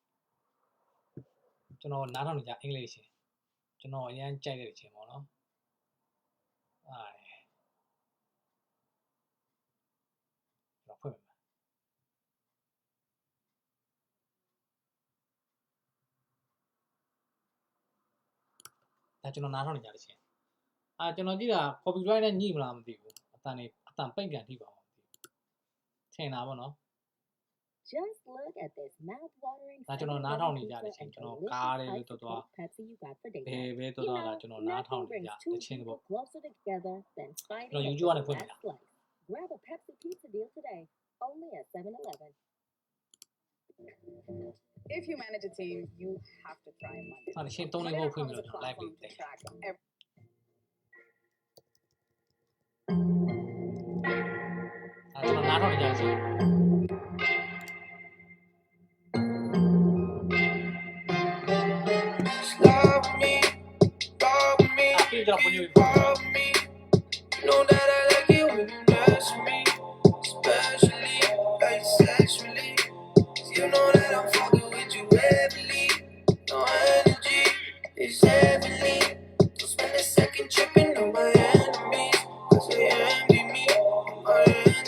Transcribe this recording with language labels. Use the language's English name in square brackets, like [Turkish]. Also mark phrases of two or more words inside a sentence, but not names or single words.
[Burmese] ကျွန်တော်နားထောင်နေကြအင်္ဂလိပ်ချင်းကျွန်တော်အရင်ကြိုက်တဲ့ချင်းပေါ့နော်ကျွန်တော်ဖွင့်ပေးမယ်ဒါကျွန်တော်နားထောင်နေကြတဲ့ချင်းကျွန်တော်ကြည့်တာ copyright နဲ့ညှိမလားမသိဘူးအတန်ပိတ်ပြန်ထိပါအောင်မသိဘူးထင်တာပေါ့နော် [English] Just look at this mouth-watering [Burmese] ဒါကျွန်တော်နားထောင်နေကြတဲ့ချင်းကျွန်တော်ကားလေးတော်တော်ဘယ်တော်တော်လာကျွန်တော်နားထောင်နေကြတဲ့ချင်းပေါ့ကျွန်တော် YouTube ကနေဖွင့်နေတာ [English] Grab a Pepsi pizza deal today, only at 7-Eleven. If you manage a team, you have to try Monday. [Burmese] အဲ့ချင်း3လေးဖို့ဖွင့်ပြီးတော့ကျွန်တော် live လေးတင်ကျွန်တော်နားထောင်နေကြတဲ့ချင်းကျွန်တော်ပုံယူပါ [English] Know that I like it when you touch me, especially like sexually. You know that I'm fucking with you heavily. No energy is heavenly. Don't spend a second tripping on my enemies, 'cause they envy me, my energy.